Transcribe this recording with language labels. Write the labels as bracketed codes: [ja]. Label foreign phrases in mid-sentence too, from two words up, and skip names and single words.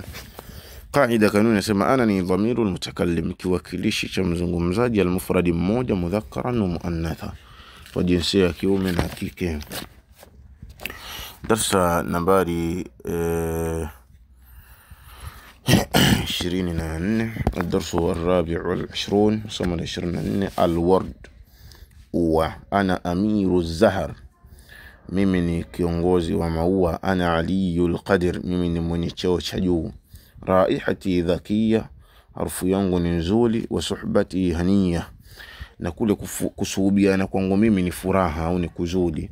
[sw] Qaida, kanuni nasema ana ni [ar] ضمير المتكلم, [sw] kiwakilishi cha mzungumzaji, almufradi mmoja, [ar] مذكرا ومؤنثا, [sw] kwa jinsia ya kiume na kike. Darsa nambari 24. [ar] الدرس الرابع والعشرون. صمنا 24. الورد. وأنا أمير الزهر، [sw] mimi ni kiongozi wa maua. [ar] أنا عالي القدر, [sw] mimi ni mwenye cheo cha juu. [ar] رائحتي ذكية, [sw] harufu yangu ni nzuri. [ar] وصحبتي هنية, [sw] na kule kusuhubiana kwangu mimi ni furaha au ni kuzuri.